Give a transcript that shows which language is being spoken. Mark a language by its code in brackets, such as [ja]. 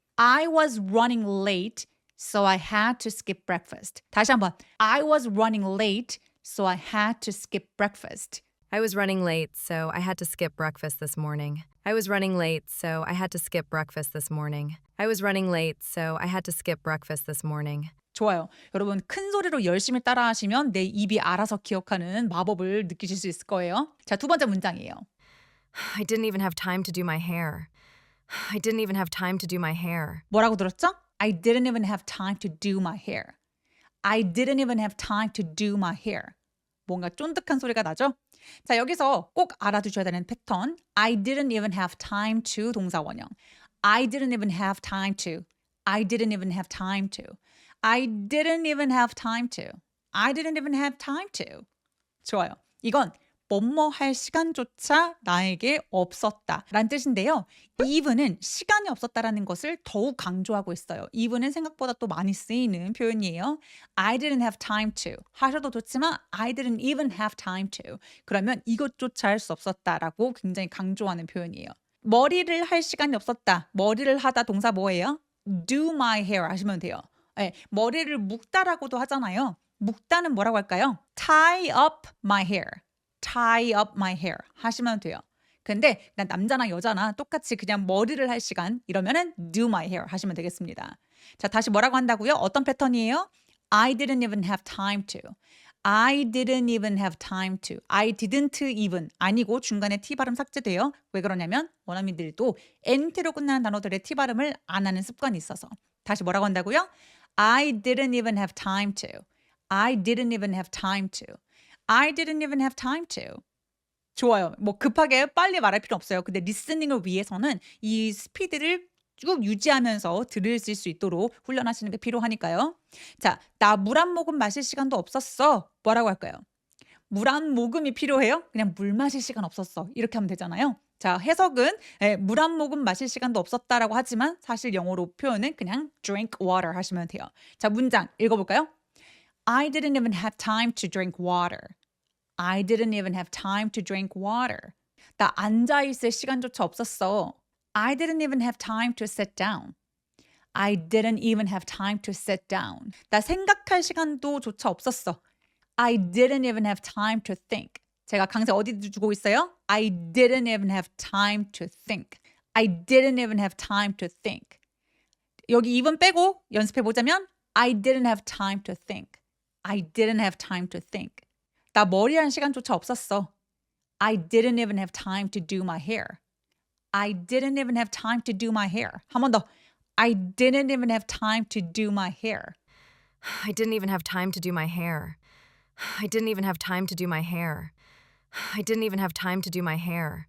[en] I was running late, so I had to skip breakfast. [ko] 다시 한번. [en] I was running late, so I had to skip breakfast. I was running late, so I had to skip breakfast this morning. I was running late, so I had to skip breakfast this morning. I was running late, so I had to skip breakfast this morning. [ko] 좋아요. 여러분 큰 소리로 열심히 따라하시면 내 입이 알아서 기억하는 마법을 느끼실 수 있을 거예요. 자, 두 번째 문장이에요. [en] I didn't even have time to do my hair. I didn't even have time to do my hair. [ko] 뭐라고 들었죠? [en] I didn't even have time to do my hair. I didn't even have time to do my hair. [ko] 뭔가 쫀득한 소리가 나죠? 자, 여기서 꼭 알아두셔야 되는 패턴. [en] I didn't even have time to [ko] 동사 원형. [en] I didn't even have time to. I didn't even have time to. I didn't even have time to. I didn't even have time to. [ko] 좋아요. 이건 뭐뭐 할 시간조차 나에게 없었다 라는 뜻인데요. even은 시간이 없었다라는 것을 더욱 강조하고 있어요. even은 생각보다 또 많이 쓰이는 표현이에요. [en] I didn't have time to [ko] 하셔도 좋지만 [en] I didn't even have time to [ko] 그러면 이것조차 할 수 없었다라고 굉장히 강조하는 표현이에요. 머리를 할 시간이 없었다. 머리를 하다 동사 뭐예요? [en] do my hair [ko] 하시면 돼요. 네, 머리를 묶다라고도 하잖아요. 묶다는 뭐라고 할까요? [en] tie up my hair. tie up my hair [ko] 하시면 돼요. 근데 그냥 남자나 여자나 똑같이 그냥 머리를 할 시간 이러면은 [en] do my hair [ko] 하시면 되겠습니다. 자, 다시 뭐라고 한다고요? 어떤 패턴이에요? [en] I didn't even have time to. I didn't even have time to. I didn't even [ko] 아니고 중간에 T 발음 삭제돼요. 왜 그러냐면 원어민들도 NT로 끝나는 단어들의 T 발음을 안 하는 습관이 있어서. 다시 뭐라고 한다고요? [en] I didn't even have time to. I didn't even have time to. I didn't even have time to. [ko] 좋아요. 뭐 급하게 빨리 말할 필요 없어요. 근데 리스닝을 위해서는 이 스피드를 쭉 유지하면서 들으실 수 있도록 훈련하시는 게 필요하니까요. 자, 나 물 한 모금 마실 시간도 없었어. 뭐라고 할까요? 물 한 모금이 필요해요? 그냥 물 마실 시간 없었어. 이렇게 하면 되잖아요. 자, 해석은 물 한 모금 마실 시간도 없었다라고 하지만 사실 영어로 표현은 그냥 [en] drink water [ko] 하시면 돼요. 자, 문장 읽어볼까요? [en] I didn't even have time to drink water. I didn't even have time to drink water. [ko] 나 앉아있을 시간조차 없었어. [en] I didn't even have time to sit down. I didn't even have time to sit down. [ko] 나 생각할 시간도 조차 없었어. [en] I didn't even have time to think. [ko] 제가 강세 어디 주고 있어요? [en] I didn't even have time to think. I didn't even have time to think. [ko] 여기 even 빼고 연습해 보자면 [en] I didn't have time to think. I didn't have time to think. [ko] 나 머리하는 시간조차 없었어. [en] I didn't even have time to do my hair. I didn't even have time to do my hair. [ko] 한 번 더. [en] I didn't even have time to do my hair. I didn't even have time to do my hair. I didn't even have time to do my hair. I didn't even have time to do my hair.